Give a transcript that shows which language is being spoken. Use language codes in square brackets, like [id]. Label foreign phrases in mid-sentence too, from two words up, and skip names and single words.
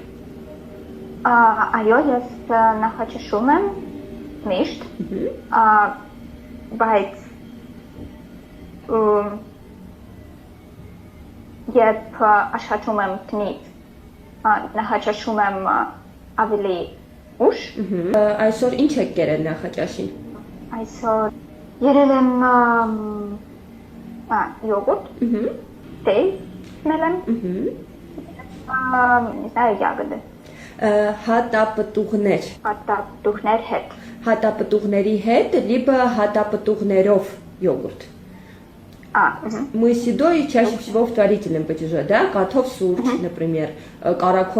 [hy] Այո, ես նախաճաշում եմ միշտ, բայց երբ աշխատում եմ տնից, նախաճաշում եմ ավելի ուշ։ Այսօր ինչ եք կերել նախաճաշին։ Այսօր երել եմ յոգուրտ, թեյ խմել եմ, [ru] не знаю, ягоды։ [hy] Հատապտուղներ։ Հատապտուղներ հետ։ Հատապտուղների հետ, [ru] либо հատապտուղներով йогурт. Мы с едой чаще всего в творительном падеже, да, готов сурч, например, каракол.